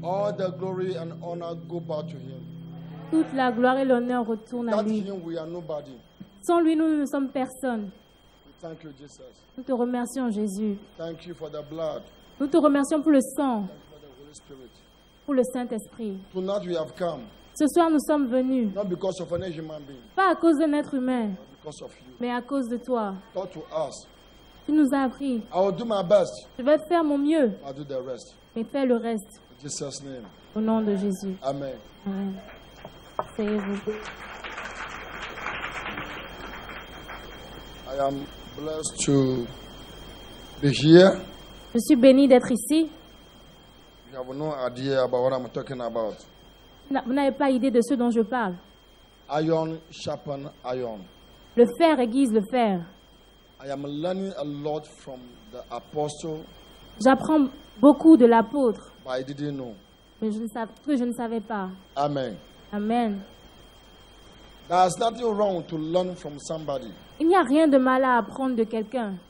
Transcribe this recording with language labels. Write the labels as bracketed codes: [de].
[en] All the glory and honor go back to him. [fr] Toute la gloire et l'honneur retournent à [en] Without [fr] lui. [en] him, we are nobody. [fr] Sans lui, nous ne sommes personne. [en] We thank you, Jesus. [fr] Nous te remercions, Jésus. [en] Thank you for the blood. [fr] Nous te remercions pour le sang, [en] Thank you for the Holy Spirit. [fr] pour le Saint-Esprit. [en] Tonight we have come, [fr] Ce soir, nous sommes venus, [en] not because of any human being, [fr] pas à cause d'un être humain, [en] but because of you. [fr] mais à cause de toi. [en] Talk to us. [fr] Tu nous as appris. [en] I will do my best. [fr] Je vais faire mon mieux, [en] I'll do the rest. [fr] mais fais le reste. [en] In Jesus' name. [fr] Au nom de Jésus. [en] Amen. [fr] Amen. Asseyez-vous. [en] I am blessed to be here. [fr] Je suis béni d'être ici. [en] You have no idea about what I'm talking about. [fr] Vous n'avez pas idée de ce dont je parle. [en] Iron sharpen iron. [fr] Le fer aiguise le fer. [en] I am learning a lot from the apostle, [fr] J'apprends beaucoup de l'apôtre, [en] but I didn't know. [fr] mais que je ne savais pas. [en] Amen. [fr] Amen. [en] There's nothing wrong to learn from somebody. [fr] Il n'y a rien de mal à apprendre de quelqu'un.